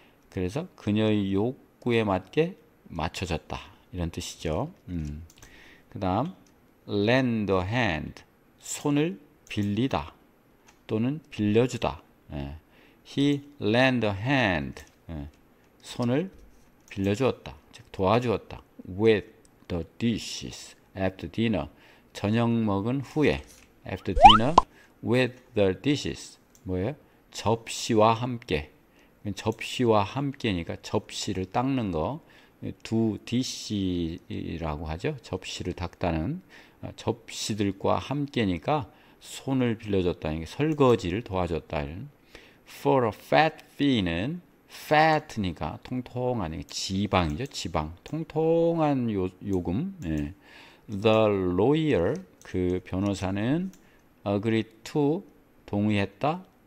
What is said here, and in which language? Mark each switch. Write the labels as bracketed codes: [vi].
[ko] 그래서 그녀의 욕구에 맞게 맞춰졌다. 이런 뜻이죠. 그 다음 [en] lend a hand, [ko] 손을 빌리다 또는 빌려주다. [en] He lent a hand, [ko] 손을 빌려주었다. 즉 도와주었다. [en] with the dishes after dinner. [ko] 저녁 먹은 후에 [en] after dinner with the dishes. [ko] 뭐예요? 접시와 함께. 접시와 함께니까 접시를 닦는 거. 두 dish라고 하죠. 접시를 닦다는 접시들과 함께니까 손을 빌려줬다. 설거지를 도와줬다. [en] For a fat fee [ko] 는 fat니까 통통한 지방이죠. 지방. 통통한 요금. 예. [en] The lawyer [ko] 그 변호사는 [en] agreed to [ko] 동의했다.